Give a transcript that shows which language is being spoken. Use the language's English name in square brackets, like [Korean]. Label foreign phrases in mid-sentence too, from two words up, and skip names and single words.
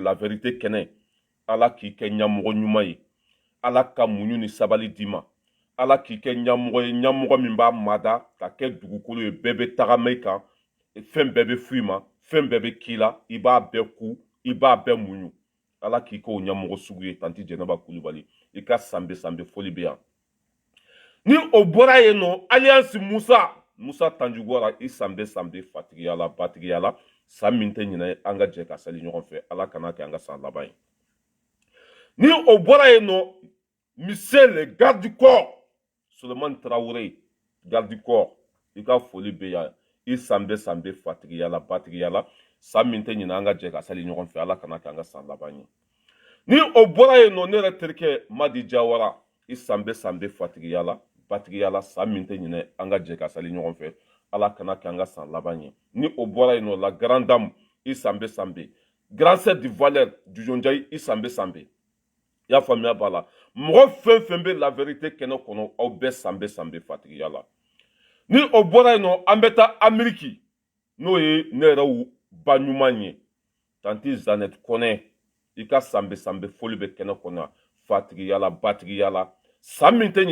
[French] la vérité [Bambara] kɛnɛ ala k'i kɛ ɲɛmɔgɔ ɲuman ye ala ka muɲu ni sabali d'i ma ala k'i kɛ ɲɛmɔgɔ ye ɲɛmɔgɔ min b'a mada ka kɛ dugukolo ye bɛɛ bɛ tagama i kan fɛn bɛɛ bɛ f'i ma fɛn bɛɛ bɛ k'i la i b'a bɛɛ ku i b'a bɛɛ muɲu ala k'i k'o ɲɛmɔgɔ sugu ye tanti jɛnɛba kulubali i ka sanbe sanbe foli bɛ yan ni o bɔra yen nɔ alliance musa tanjugwara i sanbe sanbe fatigiyala batigiyala sa min tɛ ɲinɛ an ka jɛ ka sali ɲɔgɔn fɛ ala kana kɛ an ka san laban ye ni o bɔra yen nɔ [French] monsieur le garde du corps [Bambara] Sulemani Traoré [French] garde du corps [Bambara] i ka foli bɛ yan i sanbe sanbe fatigiyala batigiyala sa min tɛ ɲinɛ an ka jɛ ka sali ɲɔgɔn fɛ ala kana kɛ an ka san laban ye ni o bɔra yen nɔ ne yɛrɛ terikɛ Madi Jawara i sanbe sanbe fatigiyala batigiyala sa min tɛ ɲinɛ an ka jɛ ka sali ɲɔgɔn fɛ ala kana kɛ an ka san laban ye ni o bɔra yen nɔ la [French] grande dame [Bambara] i sanbe sanbe [French] grand sœur du [Bambara] Valère Jujonjayi i sanbe sanbe i y'a faamuya b'a la mɔgɔ fɛn fɛn bɛ [French] la vérité [Bambara] kɛnɛ kɔnɔ aw bɛɛ sanbe sanbe fatigiyala ni o bɔra yen nɔ an bɛ taa Ameriki n'o ye ne yɛrɛ ba ɲuman ye tanti Zanette Kɔnɛ i ka sanbe sanbe foli bɛ kɛnɛ kɔnɔ fatigiyala batigiyala sa min tɛ